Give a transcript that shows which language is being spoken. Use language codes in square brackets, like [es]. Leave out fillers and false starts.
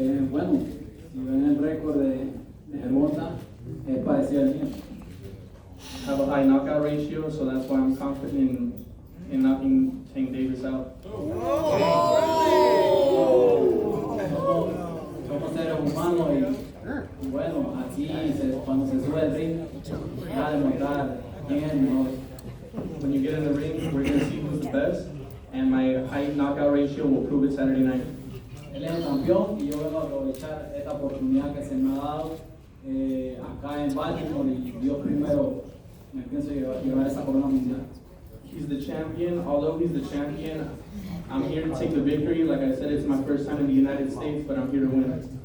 [es] Bueno, si ven el récord de Gervonta, es parecido al mío. [en] I have a high knockout ratio, so that's why I'm confident in knocking Tank Davis out. [es] Somos seres humanos y bueno, aquí cuando se sube el ring, va a demostrar quién es el mejor. [en] When you get in the ring, we're going to see who's the best, and my high knockout ratio will prove it Saturday night. [es] Él es el campeón y yo vengo a aprovechar esta oportunidad que se me ha dado acá en Baltimore y Dios primero me pienso llevar esa corona mundial. [en] He's the champion. Although he's the champion, I'm here to take the victory. Like I said, it's my first time in the United States, but I'm here to win.